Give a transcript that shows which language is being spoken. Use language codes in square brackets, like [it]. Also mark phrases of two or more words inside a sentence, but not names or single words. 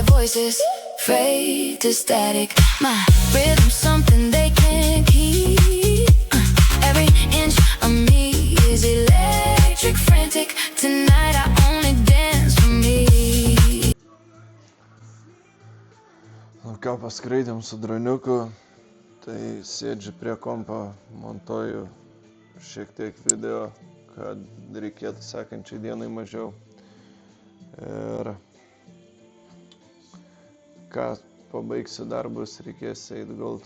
[en] is this fate to static? My rhythm's something they can't keep. Every inch of me is electric, frantic. Tonight I only dance for me. [lt] Nu ką, paskraidėm su droniuku, tai sėdžiu prie kompo, montuoju šiek tiek video, kad reikėtų sekančiai dienai mažiau. Ir ką, pabaigsiu darbus, reikės eiti gult.